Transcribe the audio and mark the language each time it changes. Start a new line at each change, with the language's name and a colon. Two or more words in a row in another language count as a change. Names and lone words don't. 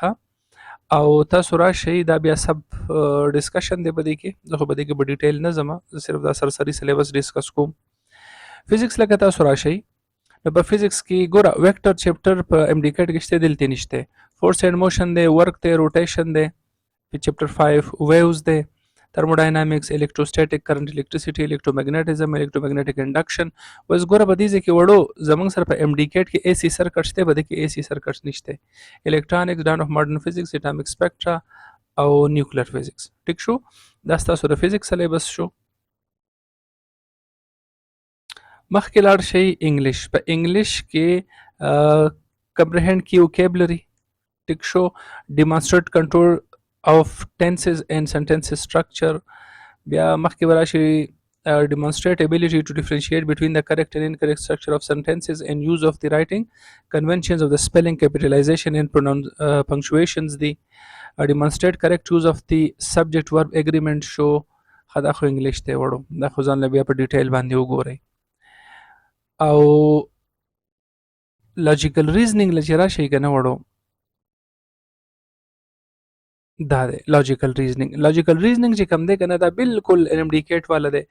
Pashto: او تاسو راشئ دا بیا
English: sub discussion
Pashto: دی په دې کې. زه خو په دې کې په ډیټیل نه ځم، زه صرف دا سرسري
English: syllabus discuss
Pashto: کوم. فزیکس لکه تاسو راشئ نو په فزیکس کې ګوره
English: vector chapter
Pashto: په MDCAT کې شته، دلته نشته.
English: force and motion
Pashto: دی، ورک دی، روټیشن دی په چپټر 5، ویوز دی.
English: thermodynamics, electrostatic current, electricity, electromagnetism, electromagnetic induction.
Pashto: اوس ګوره په دې ځای کې وړو زموږ سره په MD-CAT کې
English: AC circuit
Pashto: شته، په دې کې
English: AC circuit
Pashto: نشته.
English: electronics, dawn of modern physics, atomic spectra او nuclear physics.
Pashto: ټیک شو؟ دا ستاسو د
English: physics syllabus
Pashto: شو. مخکې لاړ شئ انګلیش. په انګلیش کې
English: comprehend key vocabulary.
Pashto: ټیک شو؟
English: demonstrate control of tenses and sentences structure.
Pashto: بیا مخکې به راشي
English: demonstrate ability to differentiate between the correct and incorrect structure of sentences and use of the writing conventions of the spelling, capitalization and punctuations. The demonstrate correct use of the subject verb agreement show.
Pashto: دا خو انګلیش ته وړو، دا خو ځان له بیا په ډیټیل باندې وګورئ. او
English: logical reasoning
Pashto: له چې راشئ که نه وړو، دا دی
English: logical reasoning. logical reasoning
Pashto: چې کوم دی که نه دا بالکل NMD-CAT والا دی.